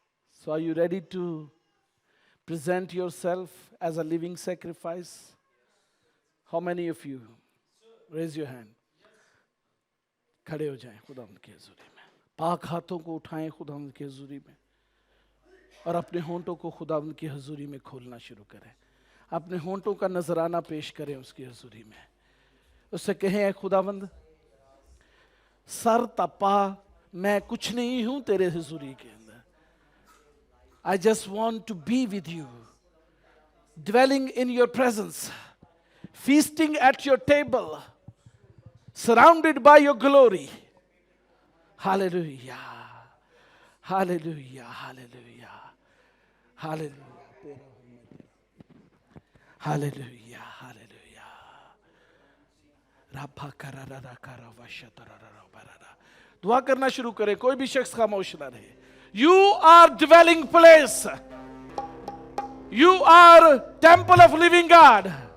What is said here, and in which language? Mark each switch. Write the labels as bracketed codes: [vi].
[en] So are you ready to present yourself as a living sacrifice? How many of you? Raise your hand. [hi] खड़े हो जाएं खुदावंद की हजूरी में, पाक हाथों को उठाएं खुदावंद की हजूरी में और अपने होंठों को खुदावंद की हजूरी में खोलना शुरू करें। अपने होंठों का नजराना पेश करें उसकी हजूरी में। उससे कहें, खुदावंद सर तपा मैं कुछ नहीं हूं तेरे हजूरी के अंदर। [en] I just want to be with you, dwelling in your presence, feasting at your table, surrounded by your glory. Hallelujah. Hallelujah. Hallelujah. Hallelujah. Hallelujah. Hallelujah. Rabba karara karava shatarara barara. [hi] दुआ करना शुरू करें, कोई भी शख्स खामोश ना रहे। [en] You are dwelling place. You are temple of living God.